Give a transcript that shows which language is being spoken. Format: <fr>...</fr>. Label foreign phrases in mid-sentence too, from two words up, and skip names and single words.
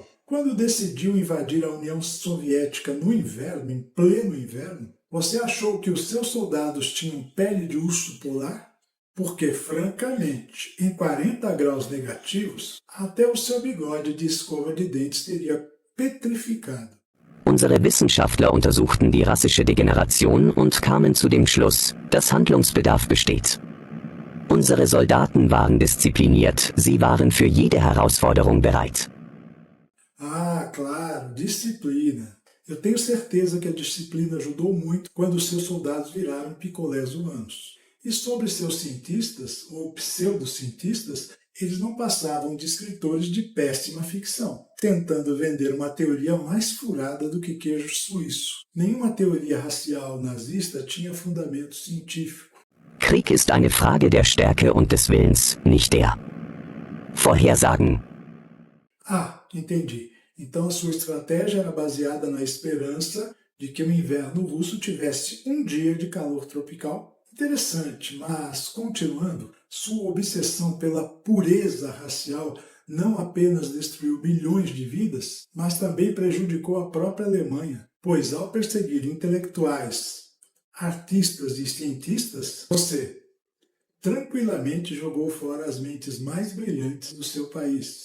<pt>Quando decidiu invadir a União Soviética no inverno, em pleno inverno, você achou que os seus soldados tinham pele de urso polar? Porque, francamente, em 40 graus negativos, até o seu bigode de escova de dentes teria petrificado.</pt> <de>Unsere Wissenschaftler untersuchten die rassische Degeneration und kamen zu dem Schluss, dass Handlungsbedarf besteht. Unsere Soldaten waren diszipliniert, sie waren für jede Herausforderung bereit.</de> <pt>Claro, disciplina. Eu tenho certeza que a disciplina ajudou muito quando os seus soldados viraram picolés humanos. E sobre seus cientistas, ou pseudocientistas, eles não passavam de escritores de péssima ficção, tentando vender uma teoria mais furada do que queijo suíço. Nenhuma teoria racial nazista tinha fundamento científico.</pt> <de>Krieg ist eine Frage der Stärke und des Willens, nicht der Vorhersagen.</de> <pt>Entendi. Então a sua estratégia era baseada na esperança de que o inverno russo tivesse um dia de calor tropical? Interessante, mas, continuando, sua obsessão pela pureza racial não apenas destruiu milhões de vidas, mas também prejudicou a própria Alemanha, pois ao perseguir intelectuais, artistas e cientistas, você tranquilamente jogou fora as mentes mais brilhantes do seu país.</pt>